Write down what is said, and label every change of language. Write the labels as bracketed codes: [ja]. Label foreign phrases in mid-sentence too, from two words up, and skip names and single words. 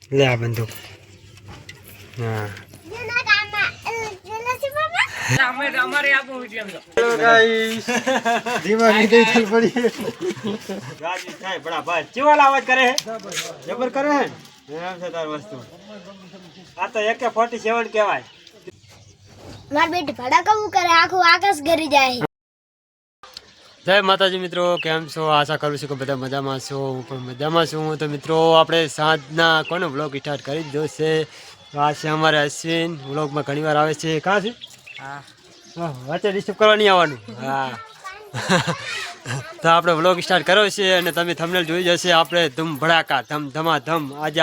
[hi] ले आ बंदूक। हाँ हेलो गाइस धीमा नहीं चल पड़ी गाजी [gu] થાય બડા ભાઈ ચેવાલા અવાજ કરે હે જબર કરે હે એમ છે તાર વસ્તુ આ તો AK-47 કહેવાય માર બેટી ભડાકા હું કરે આખું આકાશ ગરી જાય જય માતાજી મિત્રો કેમ છો આશા કરું છું કે બધા મજામાં છો હું પણ મજામાં છું તો મિત્રો આપણે સાંજના કોનો વ્લોગ સ્ટાર્ટ કરી દીધો છે આ છે અમારે અશ્વિન વ્લોગમાં ઘણીવાર આવે છે કાં છે હા વચ્ચે ડિસ્ટર્બ કરવા નહીં આવવાનું હા તો આપણે વ્લોગ સ્ટાર્ટ કર્યો છે અને તમે થંબનેલ જોઈ જશે આપણે ધૂમ ભડાકા ધમ ધમાધમ આજે